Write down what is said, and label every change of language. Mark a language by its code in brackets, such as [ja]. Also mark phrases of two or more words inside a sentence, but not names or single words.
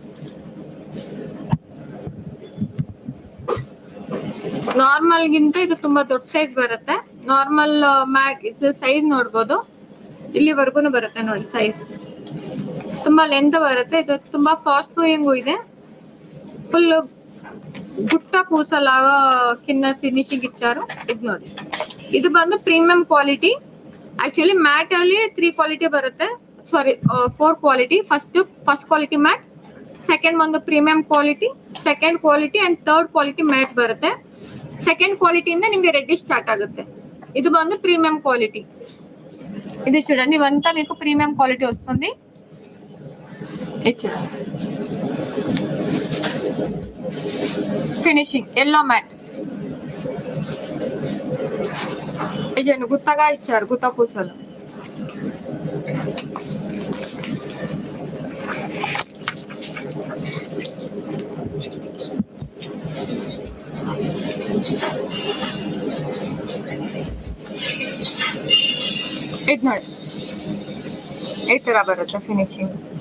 [kn] ನಾರ್ಮಲ್ ಗಿಂತ ಇದು ತುಂಬಾ ದೊಡ್ಡ ಸೈಜ್ ಬರುತ್ತೆ. [en] normal matte [kn] ಇದು ಸೈಜ್ ನೋಡ್ಬೋದು, ಇಲ್ಲಿವರೆಗೂ ಬರುತ್ತೆ ನೋಡಿ ಸೈಜ್. ತುಂಬಾ ಲೆಂತ್ ಬರುತ್ತೆ. ಇದು ತುಂಬಾ [en] fast moving [kn] ಇದೆ, ಫುಲ್ [te] గుట్ట పూసలాగా కింద ఫినిషింగ్ ఇచ్చారు. [kn] ఇది ನೋಡಿ, ಇದು ಬಂದು [en] premium quality. [kn] ಆಕ್ಚುಲಿ ಮ್ಯಾಟ್ ಅಲ್ಲಿ 3 ಕ್ವಾಲಿಟಿ ಬರುತ್ತೆ, ಸಾರಿ 4 ಕ್ವಾಲಿಟಿ. [en] first quality matte, [kn] ಸೆಕೆಂಡ್ ಒಂದು [en] premium quality, second quality and third quality matte [kn] ಬರುತ್ತೆ. ಸೆಕೆಂಡ್ ಕ್ವಾಲಿಟಿಯಿಂದ ನಿಮ್ಗೆ [en] reddish start [kn] ಆಗುತ್ತೆ. [te] ఇది ಬಂದು [en] premium quality. [te] ఇది చూడండి, ఇవంతా మీకు [en] premium quality [te] వస్తుంది. ఇది చూడండి [en] finishing yellow matte. [te] ఇది గుత్తగా ఇచ్చారు, గుత్త పూసలు. [kn] ಇದು ನೋಡಿ ಈ ತರ ಬರುತ್ತೆ ಫಿನಿಶಿಂಗ್.